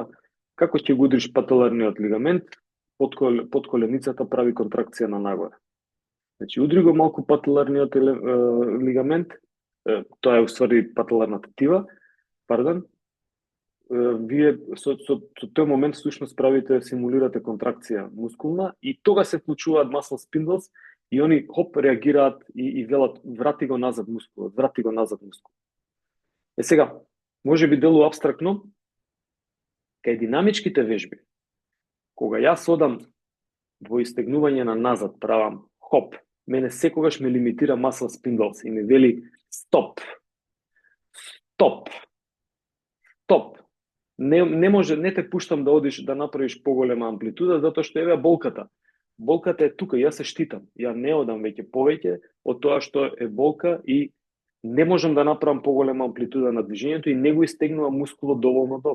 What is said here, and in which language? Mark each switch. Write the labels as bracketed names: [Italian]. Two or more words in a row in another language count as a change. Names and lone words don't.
[Macedonian] Како ќе го удриш пателарниот лигамент, под коленицата прави контракција на нагоре. Значи, удри го малку пателарниот лигамент, тоа е уствари пателарната тива, вие со тој момент всушност правите, симулирате контракција мускулна и тога се вклучуваат [English] muscle spindles [Macedonian] и они хоп реагираат и велат врати го назад мускулот. Сега, може би делува апстрактно, кај динамичките вежби, кога јас одам во истегнување на назад, правам хоп, мене секогаш ме лимитира [English] muscle spindles [Macedonian] и ме вели стоп. Не може, не те пуштам да одиш да направиш поголема амплитуда, затоа што еве болката. Болката е тука, јас се штитам. Ја не одам повеќе од тоа што е болка и не можам да направам поголема амплитуда на движењето и не го истегнувам мускулот доволно добро.